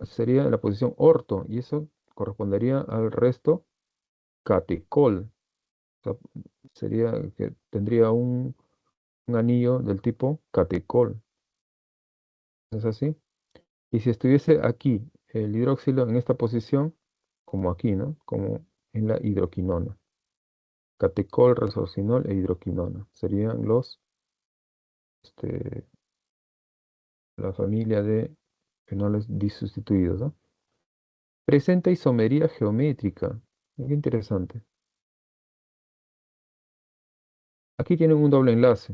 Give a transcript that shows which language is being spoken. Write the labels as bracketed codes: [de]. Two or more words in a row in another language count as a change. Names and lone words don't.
[es] Sería en la posición orto y eso correspondería al resto catecol. O sea, sería que tendría un anillo del tipo catecol. ¿Es así? Y si estuviese aquí el hidroxilo en esta posición, como aquí, ¿no? Como en la hidroquinona. Catecol, resorcinol e hidroquinona. Serían este, la familia de fenoles disustituidos, ¿no? Presenta isomería geométrica. Qué interesante. Aquí tienen un doble enlace.